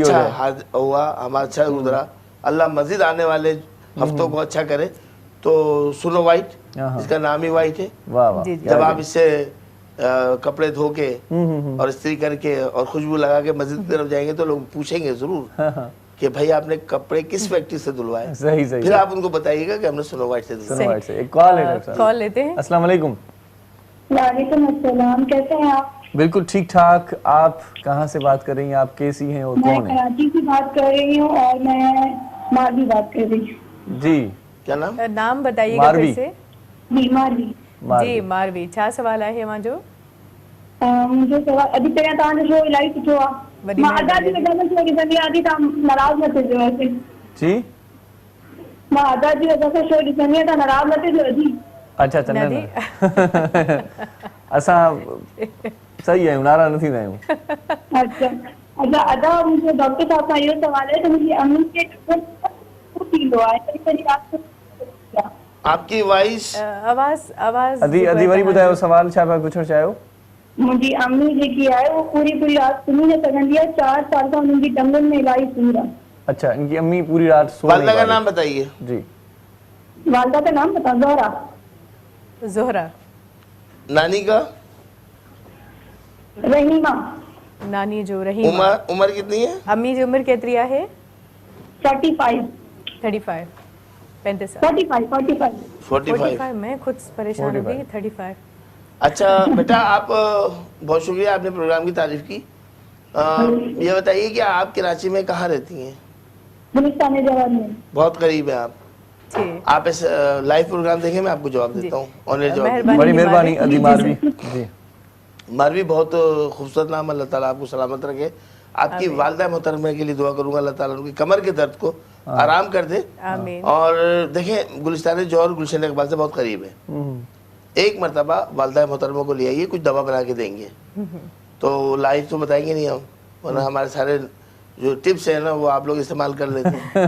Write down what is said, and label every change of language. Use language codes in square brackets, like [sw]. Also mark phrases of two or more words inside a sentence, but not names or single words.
[ur] ہوا ہمارا اچھا گزرا اللہ مسجد آنے والے ہفتوں کو اچھا کرے تو سنو وائٹ اس کا نام ہی وائٹ ہے جب آپ اس سے کپڑے دھو کے اور استری کر کے اور خوشبو لگا کے مسجد کی طرف جائیں گے تو لوگ پوچھیں گے ضرور کہ بھائی آپ نے کپڑے کس فیکٹری سے دھلوائے सही پھر آپ ان کو بتائیے گا کہ ہم نے سنو وائٹ سے دھلوائے ایک کال ہے ڈاکٹر صاحب کال لیتے ہیں [ar] السلام علیکم وعلیکم السلام، [ur] کیسے ہیں آپ؟ بالکل ٹھیک ٹھاک. آپ کہاں سے بات کر رہی ہیں؟ آپ کیسی ہیں اور میں کون ہیں؟ کراچی سے بات کر رہی ہوں اور میں ماروی بات کر رہی ہوں. جی کیا نام؟ نام بتائیے گا پھر ماروی. سے. جی ماروی. جی ماروی. [sd] छा سوال आहे मुंहिंजो؟ मुंहिंजो सवाल अॼु पहिरियां तव्हांजो शो इलाही सुठो आहे. मां आज़ादी वॻा में शो ॾिसंदी आहियां थी, तव्हां नाराज़ न थिजो वैसे. जी मां आज़ादी वॻा में शो ॾिसंदी आहियां, तव्हां नाराज़ न थिजो जी. [ur] اچھا اچھا. [sd] न न असां सही आहियूं, नाराज़ न थींदा आहियूं. [ur] اچھا اچھا. [sd] अदा मुंहिंजो डॉक्टर साहब सां इहो सवाल आहे त मुंहिंजी अम्मी खे थींदो आहे. [ur] آپ کی وائس आवाज़ [sd] अदी वरी ॿुधायो सवाल छा पिया पुछणु चाहियो? मुंहिंजी अम्मी जेकी आहे वो पूरी राति सुम्ही न सघंदी आहे. 4 साल खां उन्हनि जी टंगुनि में इलाही सूर आहे. [ur] اچھا، ان کی امی پوری رات سو نہیں والدہ کا پا رہی. نام بتائیے. जी. والدہ کا نام بتا۔ زہرہ. जोहरा. نانی کا? रहीमा. [sd] नानी जो रहीमा. [ur] عمر کتنی ہے? [sd] अम्मी जी उम्र केतिरी आहे? 45. 35. 35 साल. 45. [ur] میں خود پریشان ہو گئی۔ 35. اچھا بیٹا، آپ بہت شکریہ، آپ نے پروگرام کی تعریف کی. یہ بتائیے کہ آپ کراچی میں کہاں رہتی ہیں? گلستان جوان میں. بہت قریب ہے آپ. آپ اس لائیو پروگرام دیکھیں، میں آپ کو جواب دیتا ہوں. آن لائن جواب. بڑی مہربانی ادی ماروی۔ جی मारवी, بہت خوبصورت نام. اللہ تعالیٰ آپ کو سلامت رکھے۔ آپ کی والدہ محترمہ کے لیے دعا کروں گا، اللہ تعالیٰ ان کی کمر کے درد کو آرام کر دے. اور دیکھیں، گلستان جوہر گلشن اقبال سے بہت قریب ہے. ایک مرتبہ والدہ محترمہ کو لے آئیے، کچھ دوا بنا کے دیں گے. تو لائیو تو بتائیں گے نہیں ہم، ورنہ ہمارے سارے جو ٹپس ہیں نا وہ آپ لوگ استعمال کر لیتے ہیں.